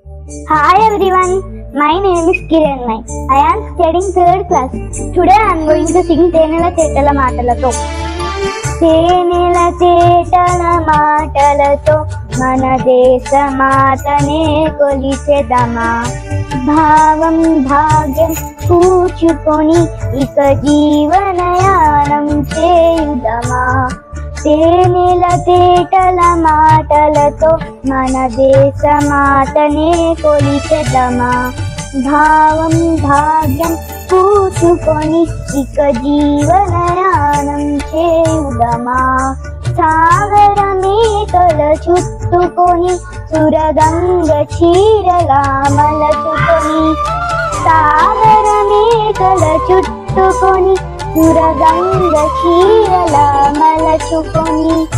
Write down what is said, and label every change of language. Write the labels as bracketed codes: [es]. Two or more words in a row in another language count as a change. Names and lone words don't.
[en] Hi everyone, my name is Kiran Naik. I am studying 3rd class. Today I am going to sing Tenela Tetala Matalato. [te] తేనెల తేటల మాటలతో మన దేశ మాతనే కొలిచెదమా భావం భాగ్యం కూచుకొని ఇక జీవనయానం చేయుదమా తేనెల తేటల మాటలతో మన దేశ మాతనే కొలిచెదమా భావం భాగ్యం పూచుకొని ఇక జీవనయానం చేయుదమా సాగర మేకల చుట్టుకొని సురగంగ చీరలా మలచుకొని సాగర మేకల చుట్టుకొని సురగంగ చీరలా మలచుకొని